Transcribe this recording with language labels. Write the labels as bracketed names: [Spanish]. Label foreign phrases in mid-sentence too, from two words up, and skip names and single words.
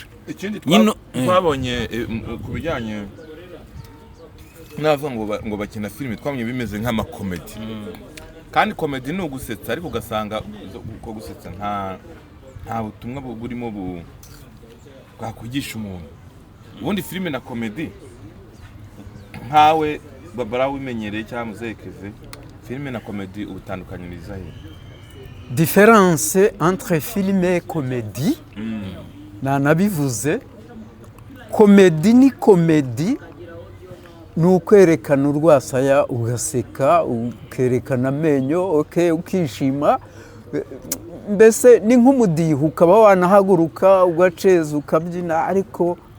[Kinyarwanda] ikindi twabonye ku bijyanye n'abavuga ngo bakina filime twabonye bimeze nk'amakomedi, kandi komedi ni ugusetsa ariko ugasanga uko gusetsa nta butumwa burimo bwakwigisha umuntu. ubundi filime na komedi nkawe babara wimenyereye cyangwa muzekeze, filime na komedi ubutandukanye ni izahe? [French] Différence entre film et comédie, [Kinyarwanda] nanabivuze, komedi ni komedi ni ukwerekana urwasaya ugaseka ukerekana amenyo ukishima, mbese ni nk'umudiho ukaba wanahaguruka ugaceza ukabyina, ariko